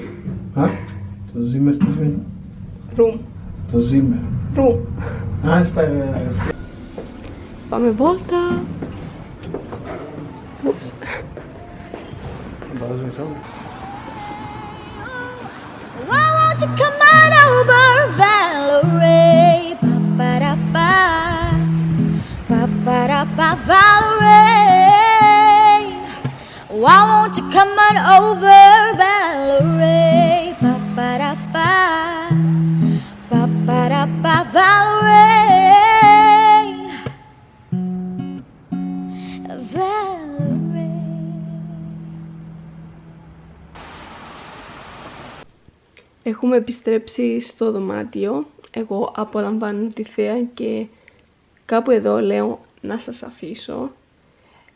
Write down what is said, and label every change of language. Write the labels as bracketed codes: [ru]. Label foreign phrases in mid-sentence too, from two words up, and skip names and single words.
[el] Α, το Zimmer τι σημαίνει? Room. Το Zimmer. Room. Α, στα... Πάμε βόλτα. Ούψ. Βάζω μισό. [en] Why won't you come on over, Valerie? Ba-ba-da-ba, ba-ba-da-ba, Valerie. Why won't you come on over, Valerie? Ba-ba-da-ba, ba-ba-da-ba, Valerie. Valerie. [el] Έχουμε επιστρέψει στο δωμάτιο. Εγώ απολαμβάνω τη θέα και κάπου εδώ λέω να σας αφήσω.